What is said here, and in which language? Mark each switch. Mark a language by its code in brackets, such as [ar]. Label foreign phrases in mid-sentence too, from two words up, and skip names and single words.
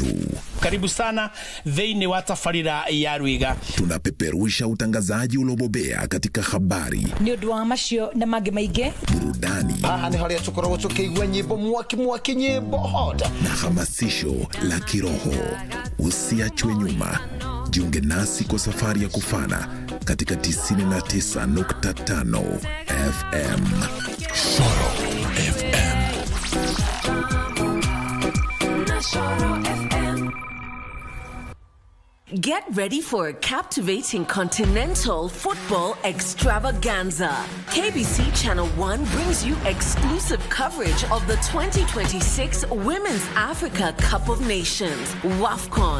[sw] Karibu sana [ki] thĩinĩ wa tabarĩra ya Rwiga. [sw] Tunapeperusha utangazaji uliobobea katika habari, [ki] nĩ ũndũ wa macio na mangĩ maingĩ, burudani, haha nĩ harĩa tũkoragwo tũkĩigua nyĩmbo mwaki nyĩmbo hot [sw] na hamasisho la kiroho. Usiachwe nyuma. Jiunge nasi kwa safari ya kufana katika 99.5 FM. Shoro FM. [en] Get ready for a captivating continental football extravaganza. KBC Channel 1 brings you exclusive coverage of the 2026 Women's Africa Cup of Nations, WAFCON.